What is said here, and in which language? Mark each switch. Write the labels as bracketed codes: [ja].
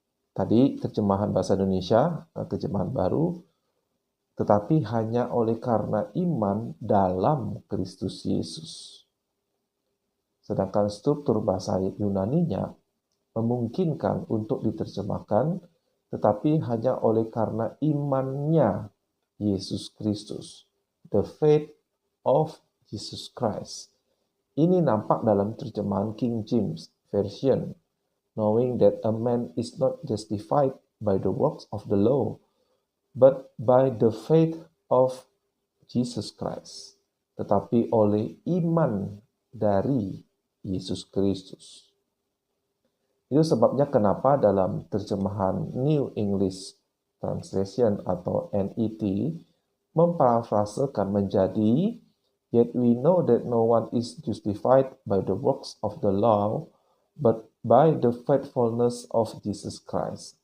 [id] Tadi terjemahan bahasa Indonesia, terjemahan baru, tetapi hanya oleh karena iman dalam Kristus Yesus. Sedangkan struktur bahasa Yunaninya memungkinkan untuk diterjemahkan, tetapi hanya oleh karena imannya Yesus Kristus. [en] The faith of Jesus Christ. [id] Ini nampak dalam terjemahan King James Version. [en] Knowing that a man is not justified by the works of the law, but by the faith of Jesus Christ. [id] Tetapi oleh iman dari Yesus Kristus. Itu sebabnya kenapa dalam terjemahan New English Translation atau NET memparafrasekan menjadi, [en] yet we know that no one is justified by the works of the law, but by the faithfulness of Jesus Christ.